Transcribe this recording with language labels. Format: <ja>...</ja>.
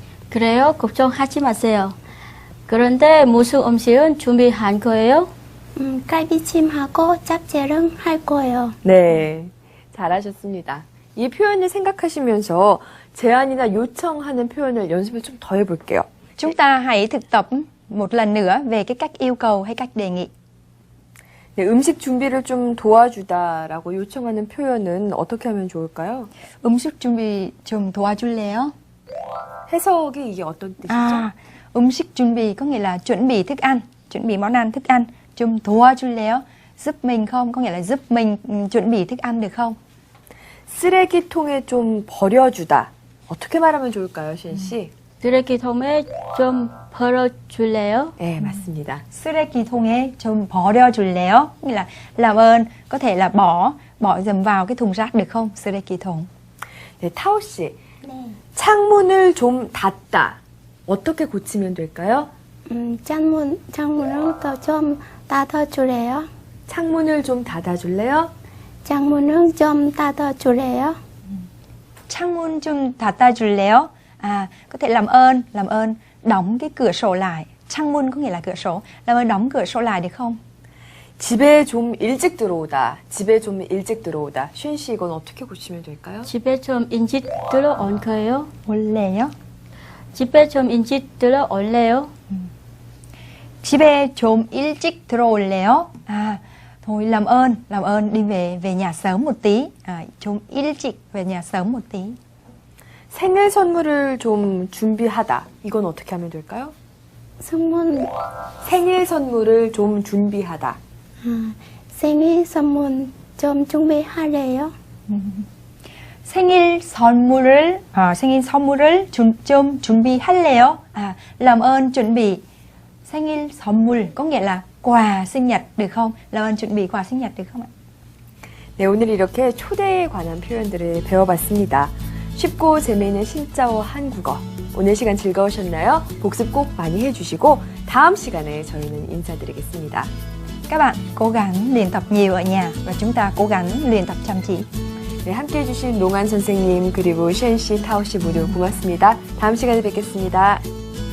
<ko>그래요? 걱정하지 마세요. 그런데 무슨 음식은 준비한 거예요? 갈비찜하고 잡채를 할 거예요. 네, 잘하셨습니다. 이 표현을 생각하시면서 제안이나 요청하는 표현을 연습을 좀 더 해볼게요.</ko> <vi>Chúng ta hãy thực tập một lần nữa về cái cách yêu cầu hay cách đề nghị.</vi> <ko>네, 음식 준비를 좀 도와주다라고 요청하는 표현은 어떻게 하면 좋을까요? 음식 준비 좀 도와줄래요? 해석이 이게 어떤 뜻이죠?</ko> <vi>À, 음식 준비 có nghĩa là chuẩn bị thức ăn, chuẩn bị món ăn, thức ăn.</vi> <ko>좀 도와줄래요?</ko> <vi>giúp mình không? Có nghĩa là giúp mình chuẩn bị thức ăn được không?</vi> <ko>쓰레기통에 좀 버려주다. 어떻게 말하면 좋을까요, 쉔 씨? 쓰레기통에 좀 버려줄래요? 네, 맞습니다. 쓰레기통에 좀 버려줄래요?</ko> <vi>Nghĩa là làm ơn, có thể là bỏ dầm vào cái thùng rác được không?</vi> <ko>쓰레기통. 네, 타오 씨. 창문을 좀 닫다. 어떻게 고치면 될까요? 창문을 더 좀 닫아주래요. 창문을 좀 닫아줄래요? 창문을 좀 닫아주래요. 창문 좀 닫아줄래요?</ko> <vi>À, có thể làm ơn đóng cái cửa sổ lại. 창문 có nghĩa là cửa sổ. Làm ơn đóng cửa sổ lại được không?</vi> <ko>집에 좀 일찍 들어오다. 집에 좀 일찍 들어오다. 쉔 씨 이건 어떻게 고치면 될까요? 집에 좀 일찍 들어올 거예요? 올래요? 집에 좀 일찍 들어올래요? 집에 좀 일찍 들어올래요?</ko> <vi>À, thôi làm ơn đi về nhà sớm một tí. À,</vi> <ko>좀 일찍</ko> <vi>về nhà sớm một tí.</vi> <ko>생일 선물을 좀 준비하다. 이건 어떻게 하면 될까요? 생일 선물을 좀 준비하다. 생일 선물 좀 준비하래요. 생일 선물을 좀 준비할래요?</ko> <vi>À, làm ơn chuẩn bị 생일 선물 có nghĩa là quà sinh nhật được không? làm ơn chuẩn bị quà sinh nhật được không ạ?</vi> <ko>네, 오늘 이렇게 초대에 관한 표현들을 배워봤습니다. 쉽고 재미있는 신짜오 한국어. 오늘 시간 즐거우셨나요? 복습 꼭 많이 해주시고 다음 시간에 저희는 인사드리겠습니다.</ko> <vi>Các bạn cố gắng luyện tập nhiều ở nhà và chúng ta cố gắng luyện tập chăm chỉ.</vi> <ko>네, 함께해 주신 롱안 선생님 그리고 쉔 씨, 타오 씨 모두 고맙습니다. 다음 시간에 뵙겠습니다.</ko>